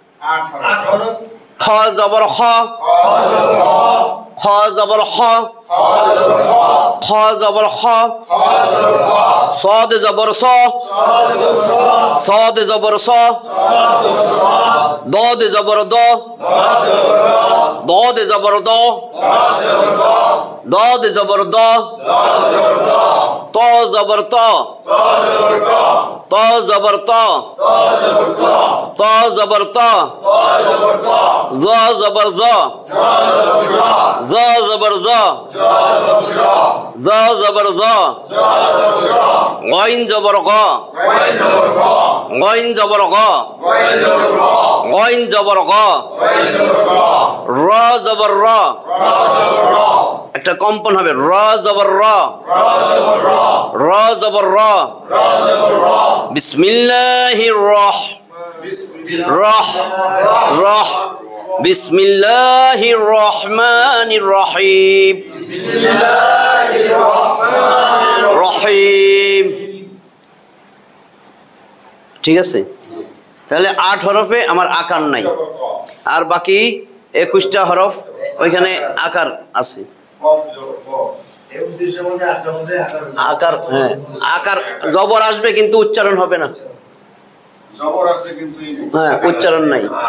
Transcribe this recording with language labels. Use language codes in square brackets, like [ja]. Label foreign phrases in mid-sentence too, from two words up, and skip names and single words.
[bn] খ জবর খ, খ জবর খ, খ জবর খ, সদ জবর স, সদ জবর স, দদ জবর দ, দদ জবর দ, দদ জবর দ, ত জবর ত, ত জবর ত, ত জবর ত, জ জবর জ, জ জবর জ, জ জবর জ, গইন জবর গ, গইন জবর গ, গইন জবর গ, র জবর র, একটা কম্পন হবে, র জবর র, র জবর র, [ar] بسم الله الرح، رح رح, بسم الله الرحمن الرحيم، رحيم. ঠিক আছে, তাহলে 8 হরফে আমার আকার নাই, আর বাকি 21টা হরফ ওইখানে আকার আছে। আকার, হ্যাঁ আকার জবর আসবে কিন্তু উচ্চারণ হবে না, হ্যাঁ উচ্চারণ নাই।